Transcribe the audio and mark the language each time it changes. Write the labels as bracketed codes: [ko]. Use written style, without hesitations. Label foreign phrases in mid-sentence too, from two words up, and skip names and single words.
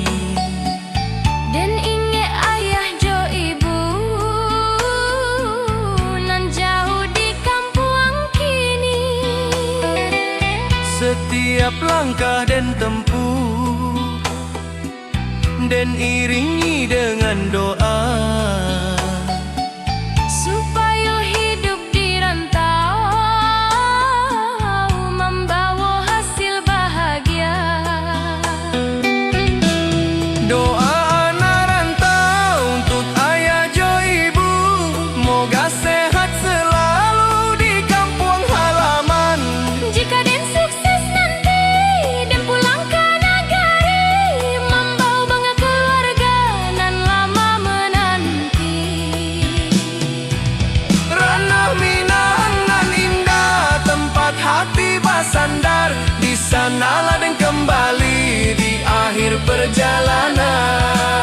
[min] Den inge ayah jo ibu nan jauh di kampuang kini. [id] Setiap langkah dan tempuh dan iringi dengan doa, Supaya hidup di rantau membawa hasil bahagia. doa anak rantau untuk ayah jo ibu, moga sehat selalu di kampung halaman. Jika den sukses nanti den pulang ke nagari, membawa bangga keluarga nan lama menanti. Ranah Minang nan indah, tempat hati bersandar, di sanalah dan kembali di akhir perjalanan.